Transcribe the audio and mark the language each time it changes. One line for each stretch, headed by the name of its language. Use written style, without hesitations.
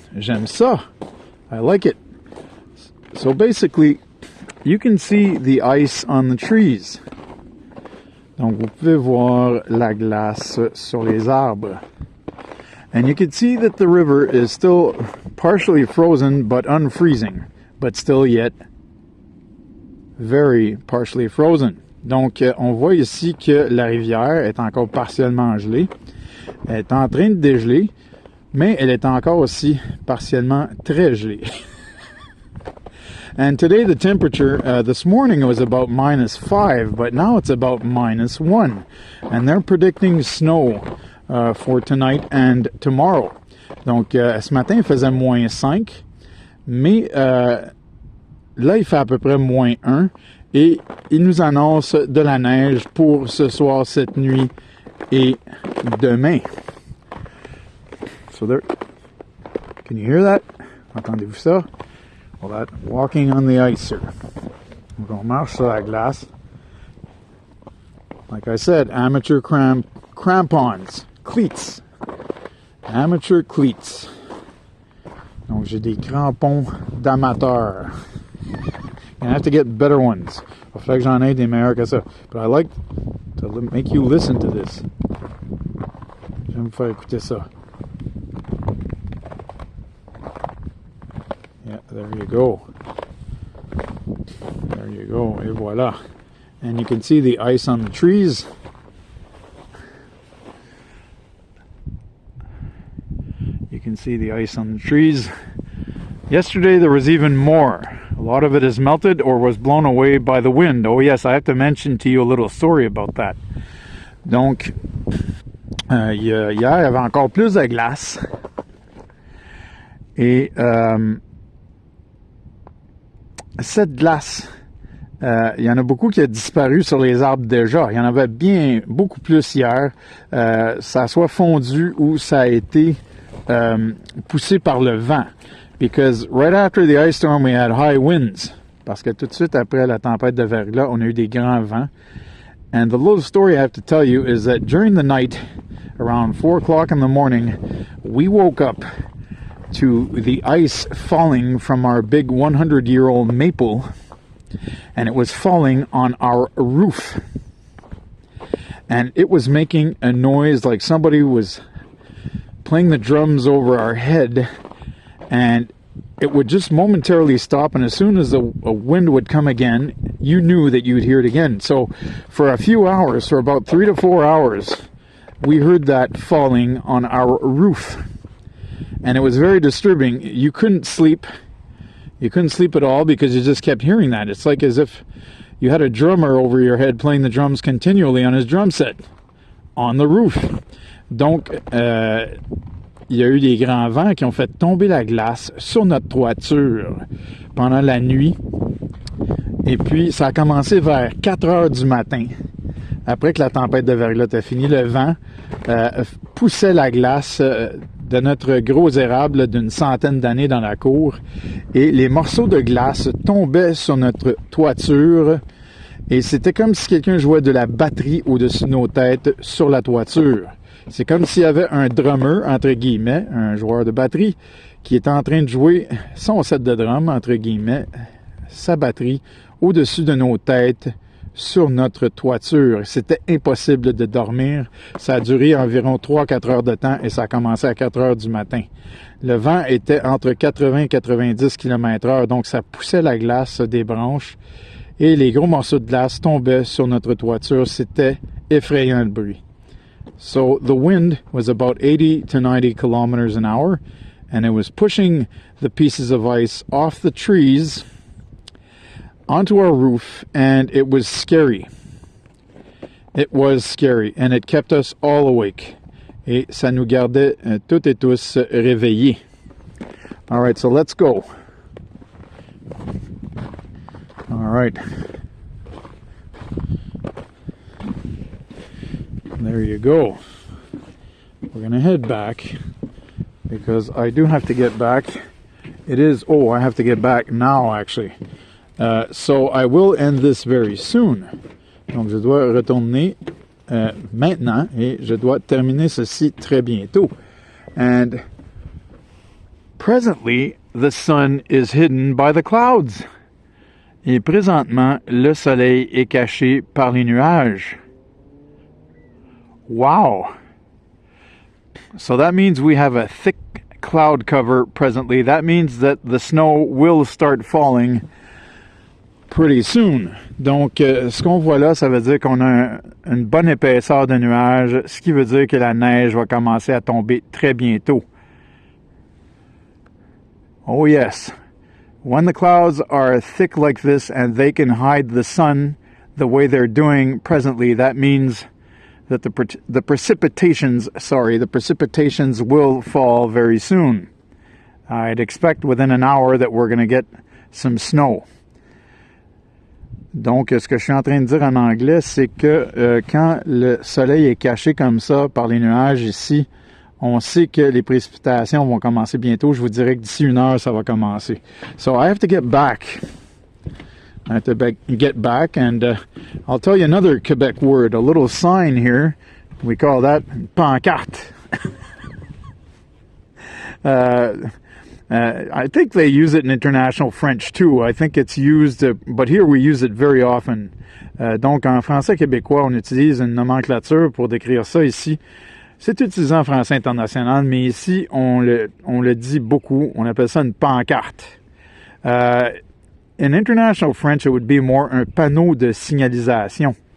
French: J'aime ça.
English: I like it. So basically, you can see the ice on the trees.
French: Donc, vous pouvez voir la glace sur les arbres.
English: And you can see that the river is still partially frozen but unfreezing, but still yet very partially frozen.
French: Donc, on voit ici que la rivière est encore partiellement gelée. Elle est en train de dégeler, mais elle est encore aussi partiellement très gelée.
English: And today the temperature, this morning it was about -5, but now it's about -1. And they're predicting snow for tonight and tomorrow.
French: Donc, ce matin, il faisait -5, mais là, il fait à peu près -1. Et il nous annonce de la neige pour ce soir, cette nuit et demain.
English: So there, can you hear that?
French: Entendez-vous ça?
English: Well, that walking on the ice here.
French: Donc, on marche sur la glace.
English: Like I said, amateur crampons, cleats, amateur cleats.
French: Donc, j'ai des crampons d'amateur.
English: I have to get better ones.
French: Il va falloir que j'en aie des meilleurs que ça.
English: But I like to make you listen to this.
French: J'aime vous faire écouter ça.
English: Yeah, there you go. There you go.
French: Et voilà.
English: And you can see the ice on the trees. You can see the ice on the trees. Yesterday there was even more. A lot of it is melted or was blown away by the wind. Oh yes, I have to mention to you a little story about that.
French: Donc, hier, il y avait encore plus de glace. Et cette glace, il y en a beaucoup qui a disparu sur les arbres déjà. Il y en avait beaucoup plus hier. Ça a soit fondu ou ça a été poussé par le vent.
English: Because right after the ice storm, we had high winds.
French: Parce que tout de suite après la tempête de Verglas, on a eu des grands vents.
English: And the little story I have to tell you is that during the night, around 4 o'clock in the morning, we woke up to the ice falling from our big 100-year-old maple, and it was falling on our roof. And it was making a noise like somebody was playing the drums over our head, and it would just momentarily stop, and as soon as a wind would come again, you knew that you would hear it again. So for a few hours, for about 3 to 4 hours, we heard that falling on our roof. And it was very disturbing. You couldn't sleep. You couldn't sleep at all because you just kept hearing that. It's like as if you had a drummer over your head playing the drums continually on his drum set on the roof.
French: Donc, il y a eu des grands vents qui ont fait tomber la glace sur notre toiture pendant la nuit. Et puis, ça a commencé vers 4 heures du matin. Après que la tempête de Verglas a fini, le vent poussait la glace de notre gros érable d'une centaine d'années dans la cour. Et les morceaux de glace tombaient sur notre toiture. Et c'était comme si quelqu'un jouait de la batterie au-dessus de nos têtes sur la toiture. C'est comme s'il y avait un drummer, entre guillemets, un joueur de batterie, qui était en train de jouer son set de drum, entre guillemets, sa batterie, au-dessus de nos têtes, sur notre toiture. C'était impossible de dormir. Ça a duré environ 3-4 heures de temps et ça a commencé à 4 heures du matin. Le vent était entre 80 et 90 km/h, donc ça poussait la glace des branches et les gros morceaux de glace tombaient sur notre toiture. C'était effrayant le bruit.
English: So the wind was about 80 to 90 kilometers an hour, and it was pushing the pieces of ice off the trees onto our roof, and it was scary. It was scary, and it kept us all awake.
French: Et ça nous gardait toutes et tous réveillés.
English: All right, so let's go. All right. There you go. We're going to head back because I do have to get back. It is, I have to get back now actually. So I will end this very soon.
French: Donc je dois retourner maintenant et je dois terminer ceci très bientôt.
English: And presently the sun is hidden by the clouds.
French: Et présentement le soleil est caché par les nuages.
English: Wow. So that means we have a thick cloud cover presently. That means that the snow will start falling pretty soon.
French: Donc, ce qu'on voit là, ça veut dire qu'on a une bonne épaisseur de nuages, ce qui veut dire que la neige va commencer à tomber très bientôt.
English: Oh yes. When the clouds are thick like this and they can hide the sun the way they're doing presently, that means that the precipitations will fall very soon. I'd expect within an hour that we're going to get some snow.
French: Donc, ce que je suis en train de dire en anglais, c'est que quand le soleil est caché comme ça par les nuages ici, on sait que les précipitations vont commencer bientôt. Je vous dirais que d'ici 1 heure, ça va commencer.
English: So I have to get back. I have to get back, and I'll tell you another Quebec word, a little sign here. We call that pancarte. I think they use it in international French too. I think it's used, but here we use it very often.
French: Donc, en français québécois, on utilise une nomenclature pour décrire ça ici. C'est utilisé en français international, mais ici, on le dit beaucoup. On appelle ça une pancarte.
English: In international French, it would be more
French: un panneau de signalisation.